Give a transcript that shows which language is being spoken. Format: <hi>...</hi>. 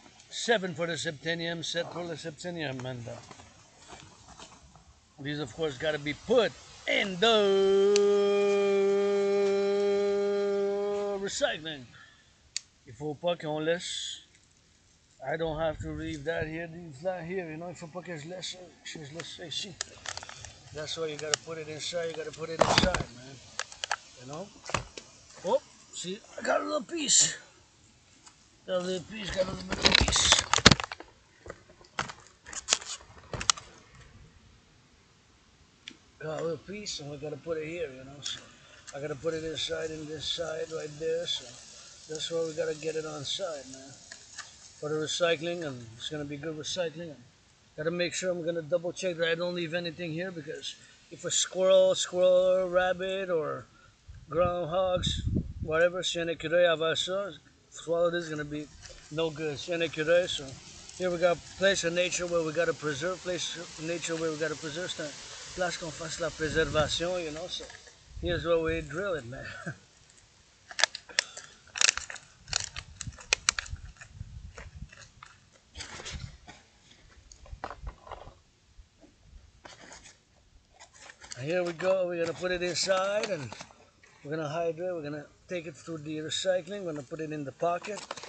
<en>Seven for the septennium, set for the septennium, and These, of course, got to be put in the recycling.</en> <fr>Il faut pas qu'on laisse.</fr> <en>I don't have to leave that here, leave that here. You know,</en> <fr>il faut pas que je laisse ça ici.</fr> <en>That's why you gotta put it inside. You gotta put it inside, man. You know. Oh, see, I got a little piece. Got a little piece. Got a little bit of piece. Got a little piece, and we gotta put it here. You know. So I gotta put it inside in this side right there. So that's why we gotta get it on side, man. For the recycling, and it's gonna be good recycling. And gotta make sure I'm gonna double check that I don't leave anything here, because if a squirrel, rabbit, or groundhogs, whatever,</en> <fr>si un écureuil avale ça,</fr> <en>swallow this is gonna be no good.</en> <fr>Si un écureuil,</fr> <en>so here we got place in nature where we gotta preserve, place in nature where we gotta preserve.</en> <fr>C'est un place qu'on fasse la préservation,</fr> <en>you know. So here's where we drill it, man. Here we go. We're gonna put it inside, and we're gonna hydrate. We're gonna take it through the recycling. We're gonna put it in the pocket.</en>